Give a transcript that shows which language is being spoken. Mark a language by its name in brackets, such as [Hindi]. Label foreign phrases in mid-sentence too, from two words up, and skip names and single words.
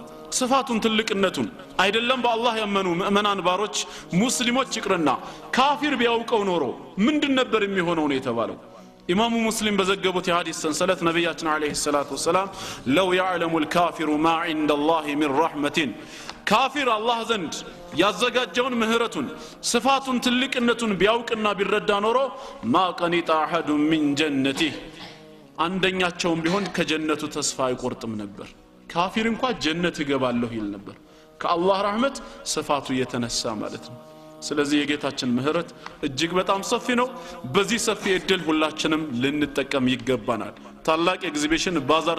[Amharic] ስፋቱን ትልቅነቱን አይደለም በአላህ ያመኑ ሙእመናን ባሮች ሙስሊሞች ይቅርና ካፊር ቢያውቀው ኖሮ ምንድን ነበር የሚሆነው ነው የተባለው ኢማሙ ሙስሊም በዘገቡት የሐዲስ ሰንሰለት ነብያችን [Arabic] عليه الصلاة والسلام [Amharic] ለው [Arabic] يعلم الكافر ما عند الله من رحمة [Amharic] ካፊር አላህ ዘንድ ያዘጋጀውን ምህረቱን ስፋቱን ትልቅነቱን ቢያውቅና ቢረዳ ኖሮ [Arabic] ما قنط احد من جنته [Amharic] አንደኛቸውም ቢሆን ከጀነቱ ተስፋ አይቆርጥም ነበር ካፊር እንኳን ጀነት ይገባለሁ ይል ነበር ከአላህ ረህመት ስፋቱ የተነሳ ማለት ነው ስለዚህ የጌታችን ምህረት እጅግ በጣም ሰፊ ነው በዚህ ሰፊ እድል ሁላችንም ልንጠቀም ይገባናል ታላቅ [English] exhibition bazaar